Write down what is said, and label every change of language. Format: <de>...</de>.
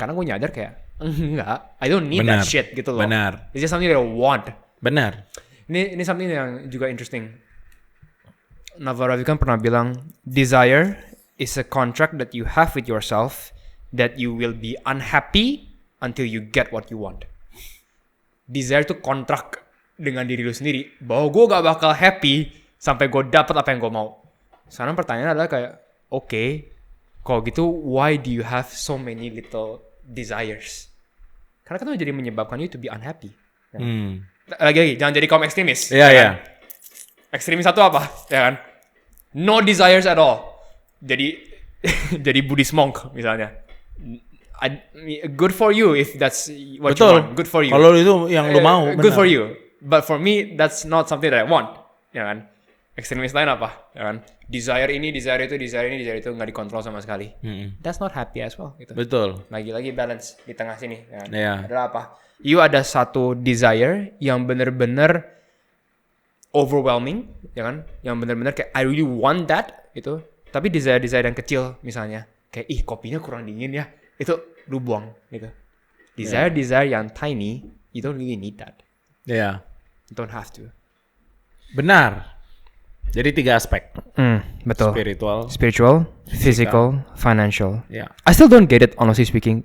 <id>Karena gue nyadar kayak enggak,</id> <en>I don't need</en> <id>Benar.</id> <en>that shit</en> <id>gitu loh. Benar.</id> <en>It's just something that I want.</en> <id>Benar. Ini something yang juga interesting.</id> <en>Navarro kan pernah bilang, desire is a contract that you have with yourself that you will be unhappy until you get what you want.</en> <id>Desire itu kontrak dengan diri lu sendiri bahwa gue gak bakal happy sampai gue dapat apa yang gue mau. Sekarang pertanyaannya adalah kayak,</id> <en>okay, kalau gitu why do you have so many little desires?</en> <id>Karena kan itu jadi menyebabkan</id> <en>you to be unhappy.</en> <id>Lagi-lagi jangan jadi kaum ekstremis. Iya, iya. Ekstremis satu apa? Ya kan?</id> <en>No desires at all.</en> <id>Jadi jadi Buddhist monk misalnya.</id> <en>Good for you if that's what you want. Good for you.</en> <id>Kalau itu yang lu mau.</id> <en>Good for you. But for me that's not something that I want.</en> <id>Ya kan? Ekstremis lain apa? Ya kan? Desire ini, desire itu nggak dikontrol sama sekali.</id> <en>That's not happy as well.</en> <id>Gitu. Betul. Lagi-lagi balance di tengah sini. Ya kan?</id> <en>Yeah.</en> <id>Adalah apa? You ada satu desire yang benar-benar overwhelming, ya kan? Yang benar-benar kayak</id> <en>I really want that</en> <id>gitu. Tapi desire-desire yang kecil misalnya, kayak kopinya kurang dingin ya. Itu lu buang gitu.</id> <en>Desire yang tiny, you don't really need that.</en> <id>Iya. Yeah.</id> <en>You don't have to.</en> <id>Benar. Jadi 3 aspek.</id> <en>Betul. Spiritual, physical, financial. Yeah. I still don't get it honestly speaking.</en>